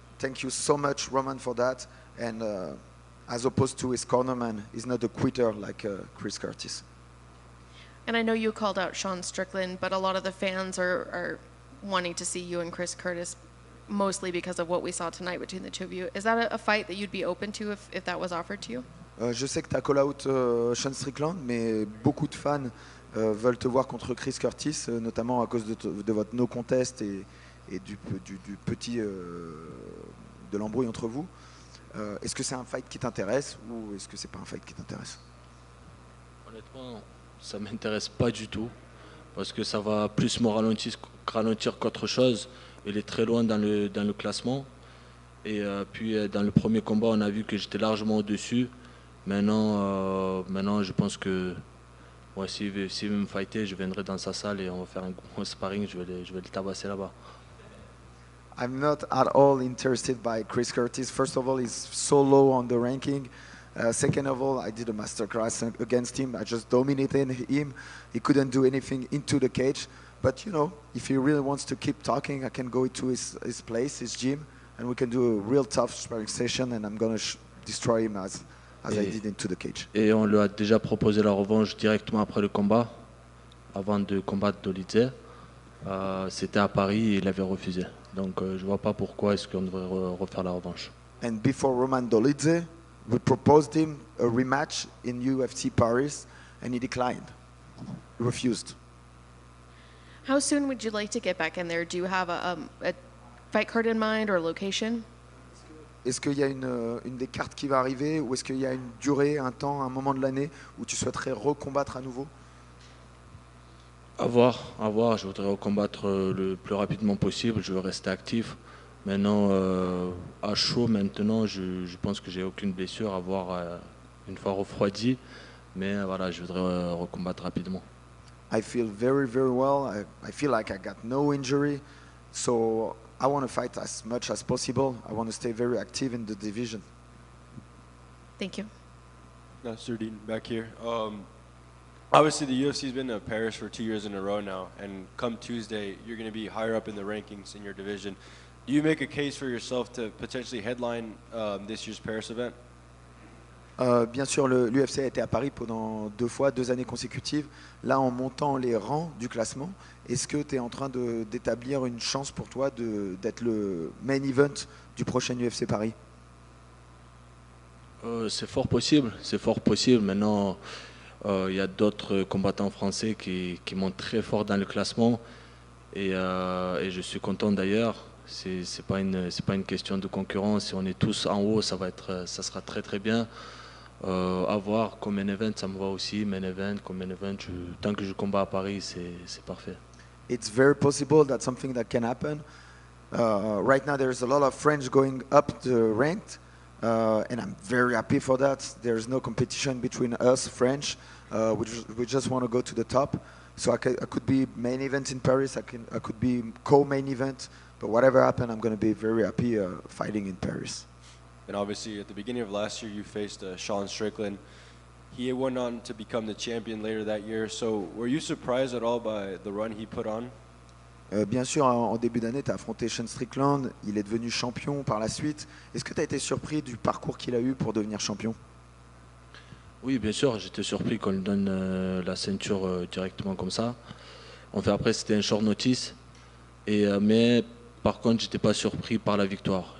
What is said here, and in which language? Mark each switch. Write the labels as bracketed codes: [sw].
[en] Thank you so much, Roman, for that. And as opposed to his cornerman, he's not a quitter like Chris Curtis. And I know you called out Sean Strickland, but a lot of the fans are wanting to see you and Chris Curtis, mostly because of what we saw tonight between the two of you. Is that a fight that you'd be open to if that was offered to you? [fr] Je sais que tu as call out Sean Strickland, mais beaucoup de fans veulent te voir contre Chris Curtis, notamment à cause de votre no contest et du petit de l'embrouille entre vous. Est-ce que c'est un fight qui t'intéresse ou est-ce que c'est pas un fight qui t'intéresse? Honnêtement, ça m'intéresse pas du tout parce que ça va plus me ralentir qu'autre chose. Il est très loin dans le classement. Et puis dans le premier combat, on a vu que j'étais largement au-dessus. Maintenant, je pense que s'il veut me fighter, je viendrai dans sa salle et on va faire un gros sparring. Je vais le tabasser là-bas. [en] I'm not at all interested by Chris Curtis. First of all, he's so low on the ranking. Second of all, I did a masterclass against him. I just dominated him. He couldn't do anything into the cage. But you know, if he really wants to keep talking, I can go into his place, his gym, and we can do a real tough sparring session, and I'm gonna destroy him as I did into the cage. [fr] Et on lui a déjà proposé la revanche directement après le combat, avant de combattre Dolidze. C'était à Paris et il avait refusé. Donc je vois pas pourquoi est-ce qu'on devrait refaire la revanche. [en] And before Roman Dolidze, we proposed him a rematch in UFC Paris, and he declined. He refused. How soon would you like to get back in there? Do you have a fight card in mind or location? [fr] Est-ce qu'il y a une des cartes qui va arriver, ou est-ce qu'il y a une durée, un temps, un moment de l'année où tu souhaiterais recombattre à nouveau? À voir. Je voudrais recombattre le plus rapidement possible. Je veux rester actif. Maintenant, à chaud, maintenant, je pense que j'ai aucune blessure à voir une fois refroidi. Mais voilà, je voudrais recombattre rapidement. [en] I feel very, very well. I feel like I got no injury. So I want to fight as much as possible. I want to stay very active in the division. Thank you. Sardine, back here. Obviously, the UFC's been in Paris for 2 years in a row now, and come Tuesday, you're going to be higher up in the rankings in your division. Do you make a case for yourself to potentially headline this year's Paris event? [fr] Bien sûr, l'UFC a été à Paris pendant 2 années consécutives. Là, en montant les rangs du classement, est-ce que tu es en train d'établir une chance pour toi d'être le main event du prochain UFC Paris? C'est fort possible. Maintenant, il y a d'autres combattants français qui montent très fort dans le classement. Et je suis content d'ailleurs. C'est pas une question de concurrence. Si on est tous en haut, ça sera très très bien. À voir comme main event, ça me va aussi. Main event, tant que je combats à Paris, c'est parfait. [en] It's very possible that's something that can happen. Right now, there's a lot of French going up the ranked, and I'm very happy for that. There's no competition between us French. We just want to go to the top. So I could be main event in Paris. I could be co-main event. But whatever happens, I'm going to be very happy fighting in Paris. And obviously, at the beginning of last year, you faced Sean Strickland. He went on to become the champion later that year. So were you surprised at all by the run he put on? [fr] Bien sûr, en début d'année, tu as affronté Sean Strickland. Il est devenu champion par la suite. Est-ce que tu as été surpris du parcours qu'il a eu pour devenir champion? Oui, bien sûr, j'étais surpris qu'on lui donne la ceinture directement comme ça. Après, c'était un short notice. Mais par contre, j'étais pas surpris par la victoire.